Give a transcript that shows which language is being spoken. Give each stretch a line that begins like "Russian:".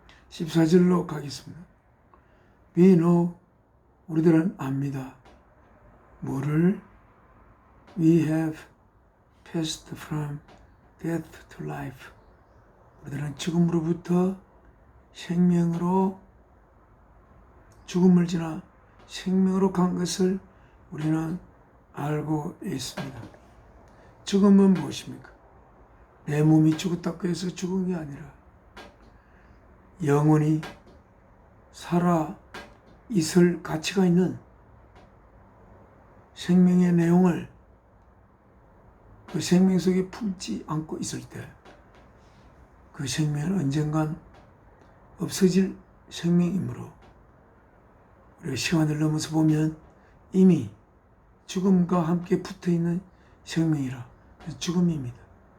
Korean: 14절로 가겠습니다.
English: We know,
Korean: 우리들은 압니다. 뭐를?
English: We have passed from death to life.
Korean: 우리들은 죽음으로부터 생명으로, 죽음을 지나 생명으로 간 것을 우리는 알고 있습니다. 죽음은 무엇입니까? 내 몸이 죽었다고 해서 죽은 게 아니라 영원히 살아 있을 가치가 있는 생명의 내용을 그 생명 속에 품지 않고 있을 때, 그 생명은 언젠간 없어질 생명이므로 우리가 시간을 넘어서 보면 이미 죽음과 함께 붙어있는 생명이라 죽음입니다.